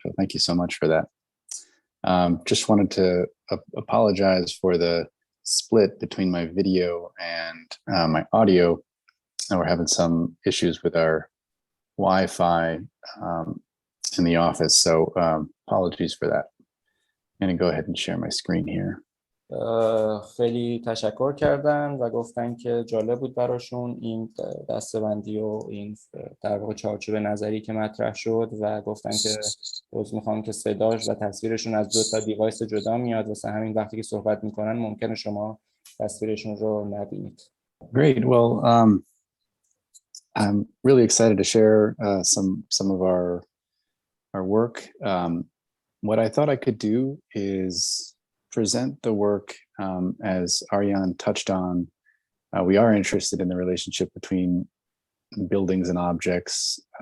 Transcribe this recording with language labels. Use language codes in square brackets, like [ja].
[en] So thank you so much for that. Just wanted to apologize for the split between my video and my audio. We're having some issues with our Wi-Fi in the office, so apologies for that. I'm going to go ahead and share my screen here. [fa] خیلی تشکر کردن و گفتن که جالب بود براشون این دسته‌بندی و این در واقع چارچوب نظری که مطرح شد و گفتن که عذر میخوام که صداش و تصویرشون از دو تا دیوایس جدا میاد، واسه همین وقتی که صحبت میکنن ممکنه شما تصویرشون رو نبینید. [en] Great. Well, I'm really excited to share some of our work. What I thought I could do is present the work as Aryan touched on. We are interested in the relationship between buildings and objects.